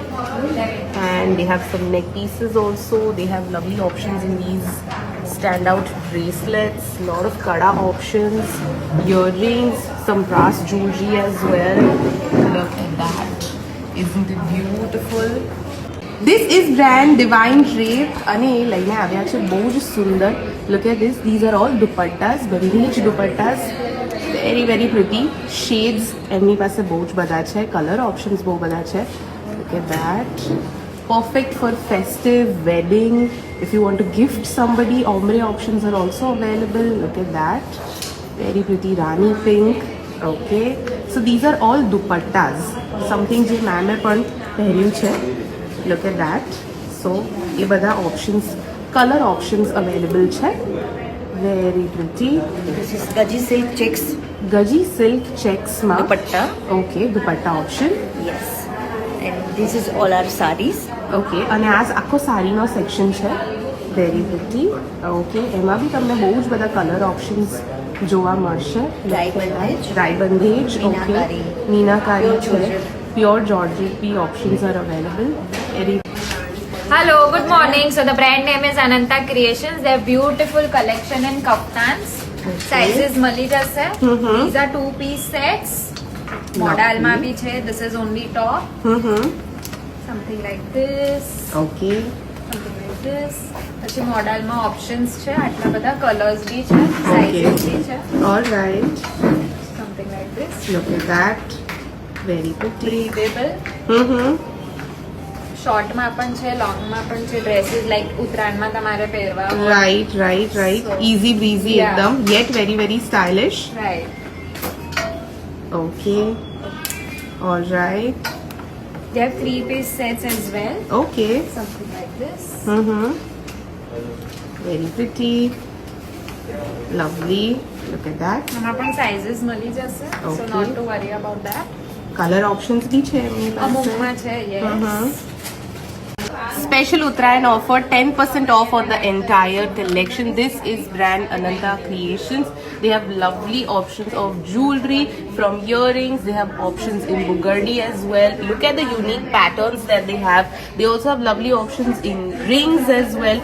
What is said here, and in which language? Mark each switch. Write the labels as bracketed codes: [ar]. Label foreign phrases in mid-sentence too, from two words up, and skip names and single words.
[en] And they have some neck pieces also. They have lovely options in these standout bracelets, lot of kada options, earrings, some brass jewelry as well. Look at that, isn't it beautiful? This is brand Divine Drape [gu] અને એ લઈને આવ્યા છે બહુ જ સુંદર. [en] Look at this, these are all dupattas, bandage dupattas, very very pretty. [gu] Shades એમની પાસે બહુ જ બધા છે, [en] color options [gu] બહુ બધા છે. [en] Look at that, perfect for festive, wedding. If you want to gift somebody, ombre options are also available. Look at that, very pretty Rani pink. Okay, so these are all dupattas, something [gu] જે મેમે પણ પહેર્યું છે. [en] Look at that. So ये બધા options, color options available છે. Very pretty. This is Gaji silk checks Gaji silk checks માં. dupatta. Okay, dupatta option. Yes. And this is all our sarees. [gu] Okay, અને આ આખો સાડીનો સેક્શન છે. [en] Very pretty. [gu] Okay, એમાં બી તમને બહુ જ બધા [en] color options [gu] જોવા મળશે. [en] Dry bandage. Dry bandage. Okay. Meenakari. [gu] મીનાકારી [en] Pure [gu] છે. [en] georgette. Pure georgette bee options are available. Very Hello, good morning. So the brand name is Ananta Creations. They have beautiful collection in kaftans. [gu] Sizes મળી જશે. [en] These are 2-piece sets. [gu] મોડલમાં બી છે. [en] This is only top. Something like this. Okay. Something like this. [gu] પછી મોડલમાં ઓપ્શન્સ છે. આટલા બધા કલર્સ બી છે. સાઇઝીસ બી છે. [en] Alright. Something like this. Look at that. Very pretty. Breathable. [gu] શોર્ટમાં પણ છે, લોંગમાં પણ છે. [en] dresses like [gu] ઉત્તરાયણમાં તમારે પહેરવા હોય. [en] Right, right, right. So, Easy breezy yeah. ekdam, yet very very stylish. Right. Okay. Alright. They have 3-piece sets as well. Okay. Something like this. Very pretty. Lovely. Look at that. [gu] આમાં પણ sizes મળી જશે. [en] So Okay. not to worry about that. Color options [gu] bhi છે એમની પાસે. અમુકમાં છે, [en] yes. Special Uttarayan offer, 10% off on the entire collection. This is brand Ananta Creations. They have lovely options of jewelry, from earrings. They have options in Bugardi as well. Look at the unique patterns that they have. They also have lovely options in rings as well.